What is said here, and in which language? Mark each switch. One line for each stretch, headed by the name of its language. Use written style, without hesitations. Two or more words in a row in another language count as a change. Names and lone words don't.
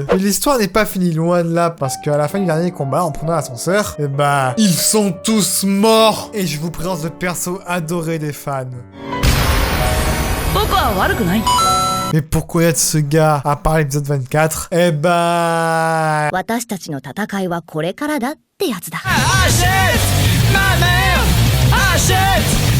French: Mais l'histoire n'est pas finie loin de là, parce qu'à la fin du dernier combat, en prenant l'ascenseur, et bah, ils sont tous morts. Et je vous présente le perso adoré des fans. Mais pour connaître ce gars, à part l'épisode 24, eh bah...
Japanese: 私たちの戦いはこれからだってやつだ。
French: Achète! Ma mère! Achète!